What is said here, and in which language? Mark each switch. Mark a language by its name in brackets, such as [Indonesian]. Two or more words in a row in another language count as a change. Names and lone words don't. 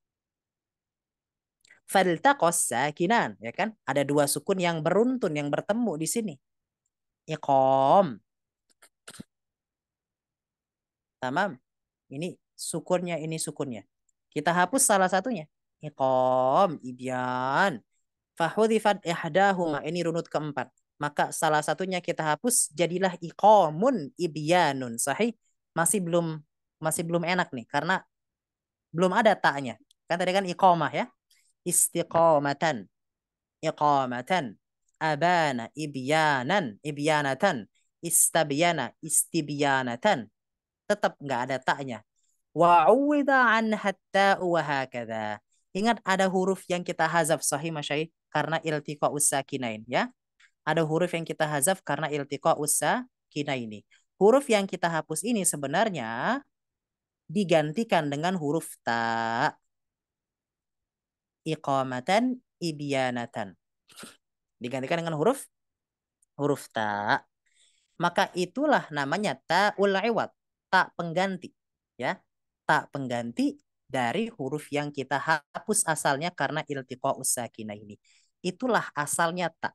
[Arabic] فالتقى الساكنان, [Indonesian] ya kan? Ada dua sukun yang beruntun, yang bertemu di sini. [Arabic] إقام. تمام. [Indonesian] Ini sukunnya, ini sukunnya. Kita hapus salah satunya. [Arabic] إقام، إبيان. فحذفت إحداهما. [Indonesian] Ini runut keempat. Maka salah satunya kita hapus, jadilah [Arabic] إقامٌ، إبيانٌ. [Indonesian] Sahih? Masih belum enak nih. Karena belum ada taknya. Kan tadi kan iqamah ya. [Arabic] استقامةً. إقامةً. أبان، إبيانًا، إبيانةً. استبان، استبيانةً. [Indonesian] Tetap nggak ada taknya. [Arabic] وعوض عنها تا وهكذا. [Indonesian] Ingat ada huruf yang kita hazaf [Arabic] صحيح مشايخ [Indonesian] karena [Arabic] التقاء الساكنين [Indonesian] ya. Ada huruf yang kita hazaf karena [Arabic] التقاء الساكنين. [Indonesian] Huruf yang kita hapus ini sebenarnya digantikan dengan huruf ta. [Arabic] إقامةً إبيانةً. [Indonesian] Digantikan dengan huruf ta. Maka itulah namanya [Arabic] تاء العوض, [Indonesian] tak pengganti ya. Tak pengganti dari huruf yang kita hapus asalnya karena [Arabic] التقاء الساكنة [Indonesian] ini. Itulah asalnya tak.